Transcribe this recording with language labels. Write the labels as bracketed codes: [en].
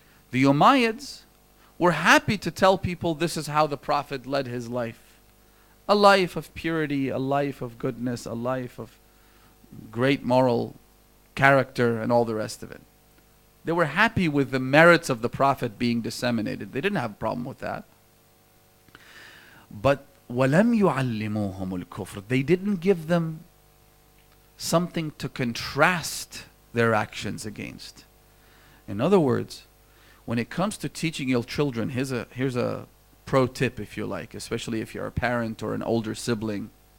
[en] The Umayyads were happy to tell people this is how the Prophet led his life. A life of purity, a life of goodness, a life of great moral character and all the rest of it. They were happy with the merits of the Prophet being disseminated. They didn't have a problem with that. [ar] But وَلَمْ يُعَلِّمُوهُمُ الْكُفْرِ. [en] They didn't give them something to contrast their actions against. In other words, when it comes to teaching your children, here's a pro tip, if you like, especially if you're a parent or an older sibling.